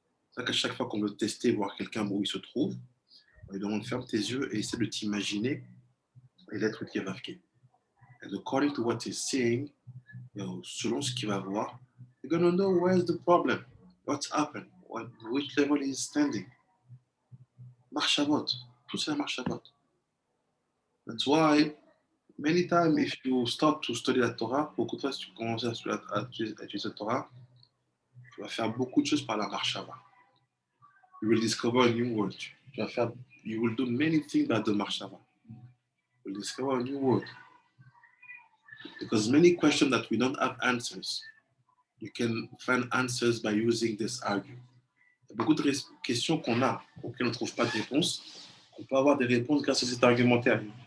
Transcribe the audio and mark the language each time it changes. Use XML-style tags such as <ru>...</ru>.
<fr>C'est ça qu'à chaque fois qu'on veut tester, voir quelqu'un où il se trouve, on lui demande ferme tes yeux et essaie de t'imaginer les lettres Yud Vavki.</fr> <en>And according to what he's saying,</en> <fr>selon ce qu'il va voir,</fr> <en>you're going to know where's the problem, what's happened, which level he's standing.</en> <fr>Marshavot, tout c'est la Marshavot.</fr> <en>That's why many times if you start to study</en> <fr>la Torah, beaucoup de fois si tu commences à étudier la Torah, tu vas faire beaucoup de choses par la Marshava.</fr> <en>You will discover a new word. You will do many things by the Marshava. You will discover a new word. Because many questions that we don't have answers, you can find answers by using this argument.</en> <fr>Il y a beaucoup de questions qu'on a, auxquelles on ne trouve pas de réponse, on peut avoir des réponses grâce à cet argumentaire.</fr>